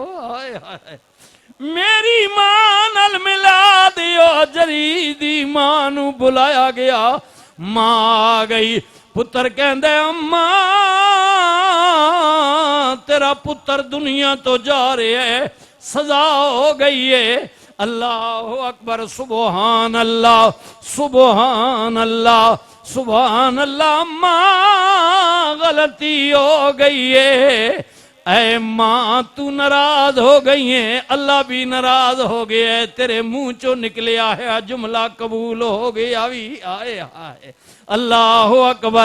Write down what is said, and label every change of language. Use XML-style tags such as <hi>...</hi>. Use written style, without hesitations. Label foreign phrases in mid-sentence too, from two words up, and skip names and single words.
<pa>ہائے ہائے میری ماں نال ملا دیو. جری دی ماں نو بلایا گیا۔ ماں آ گئی. پتر کہندے اماں تیرا پتر دنیا تو جا رہا ہے، سزا ہو گئی ہے.</pa> <ar>الله أكبر سبحان الله سبحان الله سبحان الله.</ar> <pa>ماں غلطی ہو گئی ہے. اے ماں تو ناراض ہو گئی ہے، اللہ بھی ناراض ہو گیا ہے. تیرے منہ چو نکلیا ہے جملہ قبول ہو گیا بھی.</pa> <ar>आए हाय الله أكبر.</ar>